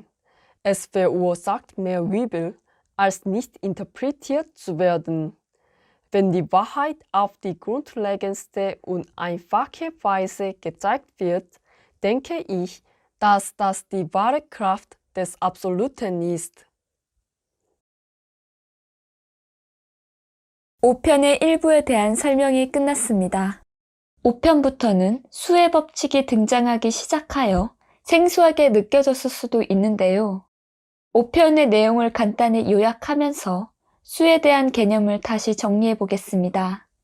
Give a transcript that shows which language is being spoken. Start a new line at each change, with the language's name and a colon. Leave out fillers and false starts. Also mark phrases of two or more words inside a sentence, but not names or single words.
German: Es verursacht mehr Übel, als nicht interpretiert zu werden. Wenn die Wahrheit auf die grundlegendste und einfache Weise gezeigt wird, denke ich, dass das die wahre Kraft des Absoluten ist.
Korean: 5편의 일부에 대한 설명이 끝났습니다. 5편부터는 수의 법칙이 등장하기 시작하여 생소하게 느껴졌을 수도 있는데요. 5편의 내용을 간단히 요약하면서 수에 대한 개념을 다시 정리해 보겠습니다.